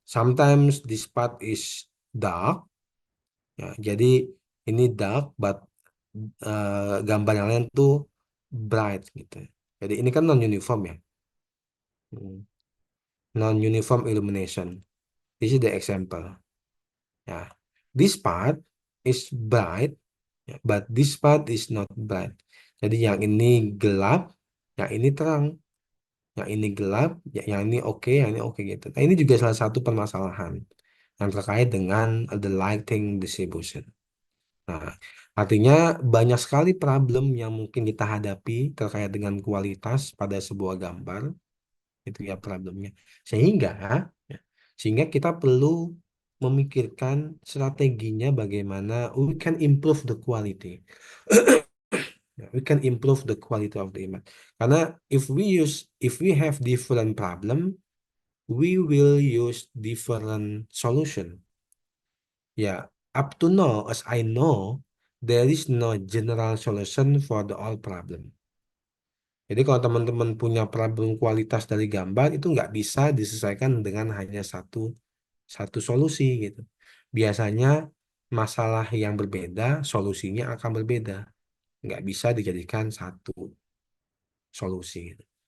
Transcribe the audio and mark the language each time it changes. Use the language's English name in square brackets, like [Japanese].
[English] Sometimes this part is dark. [Indonesian] Jadi ini [English] dark, but [Indonesian] gambar yang lain tuh [English] bright [Indonesian] gitu. Jadi ini kan non-uniform ya. [English] Non-uniform illumination. This is the example. This part is bright, But this part is not bright. [Indonesian] Jadi yang ini gelap, yang ini terang. Yang ini gelap, yang ini oke, yang ini oke gitu. Nah, ini juga salah satu permasalahan yang terkait dengan [English] the lighting distribution. [Indonesian] Nah, artinya banyak sekali problem yang mungkin kita hadapi terkait dengan kualitas pada sebuah gambar. Itu ya problemnya. Sehingga kita perlu memikirkan strateginya bagaimana [English] we can improve the quality. We can improve the quality of the image. [Indonesian] Karena [English] if we have different problem, we will use different solution. Yeah, up to now, as I know, there is no general solution for the all problem. [Indonesian] Jadi kalau teman-teman punya problem kualitas dari gambar itu nggak bisa diselesaikan dengan hanya satu solusi gitu. Biasanya masalah yang berbeda, solusinya akan berbeda. Nggak bisa dijadikan satu solusi gitu.